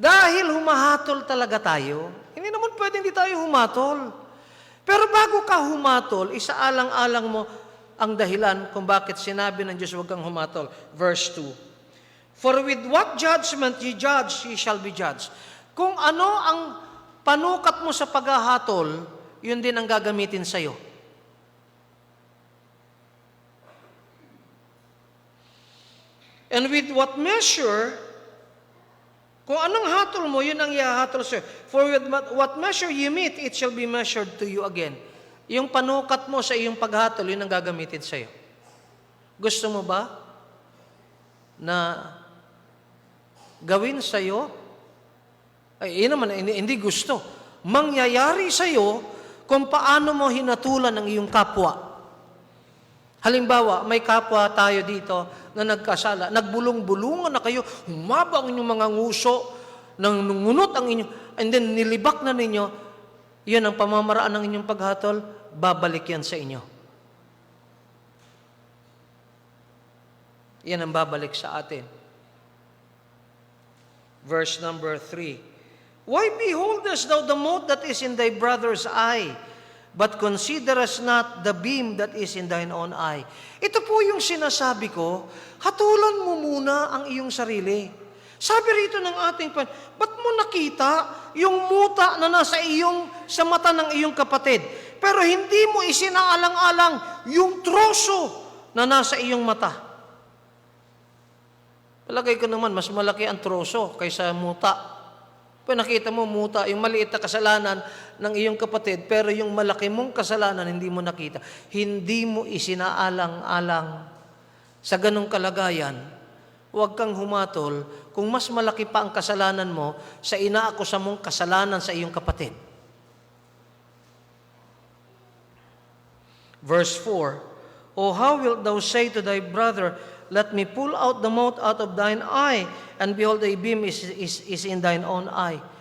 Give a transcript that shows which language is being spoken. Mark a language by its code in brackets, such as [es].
[tl] Dahil humahatol talaga tayo, hindi naman pwede hindi tayo humatol. Pero bago ka humatol, isaalang-alang mo ang dahilan kung bakit sinabi ng Diyos huwag kang humatol. [en] Verse 2. For with what judgment ye judge, ye shall be judged. [tl] Kung ano ang panukat mo sa paghahatol, yun din ang gagamitin sa'yo. [en] And with what measure, [tl] kung anong hatol mo, yun ang ihahatol sa'yo. [en] For with what measure you meet, it shall be measured to you again. [tl] Yung panukat mo sa iyong paghatol, yun ang gagamitin sa'yo. Gusto mo ba na gawin sa'yo? Ay, yun naman, hindi gusto. Mangyayari sa'yo kung paano mo hinatulan ang iyong kapwa. Halimbawa, may kapwa tayo dito na nagkasala, nagbulong-bulungan na kayo, humaba ang inyong mga nguso, nangungunot ang inyong, [en] and then [tl] nilibak na ninyo, yun ang pamamaraan ng inyong paghatol, babalik yan sa inyo. Yan ang babalik sa atin. [en] Verse number 3. Why beholdest thou the mote that is in thy brother's eye, but considerest not the beam that is in thine own eye? [tl] Ito po yung sinasabi ko, hatulan mo muna ang iyong sarili. Sabi rito ng ating ba't mo nakita yung muta na sa mata ng iyong kapatid, pero hindi mo isinaalang-alang yung troso na nasa iyong mata? Palagay ko naman, mas malaki ang troso kaysa muta. Pero nakita mo muta, yung maliit na kasalanan ng iyong kapatid, pero yung malaki mong kasalanan, hindi mo nakita. Hindi mo isinaalang-alang. Sa ganong kalagayan, huwag kang humatol kung mas malaki pa ang kasalanan mo sa inaakusa mong kasalanan sa iyong kapatid. [en] Verse 4, O how wilt thou say to thy brother, let me pull out the mote out of thine eye, and behold, a beam is in thine own eye.